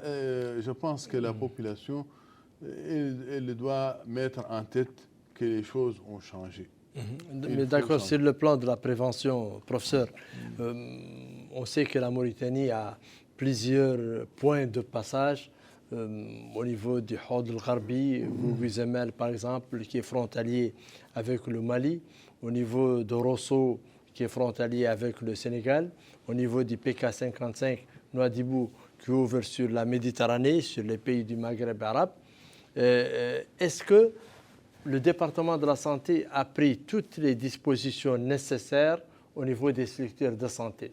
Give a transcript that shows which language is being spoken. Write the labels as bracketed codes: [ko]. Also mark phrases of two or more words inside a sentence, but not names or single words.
[fr] Je pense que la population, elle doit mettre en tête que les choses ont changé. Mais d'accord, sur le plan de la prévention, professeur, on sait que la Mauritanie a plusieurs points de passage au niveau du Hod el-Gharbi, Bouguizemel par exemple, qui est frontalier avec le Mali, au niveau de Rosso, qui est frontalier avec le Sénégal, au niveau du PK55, Nouadhibou, qui ouvre sur la Méditerranée, sur les pays du Maghreb arabe. Est-ce que le département de la santé a pris toutes les dispositions nécessaires au niveau des structures de santé?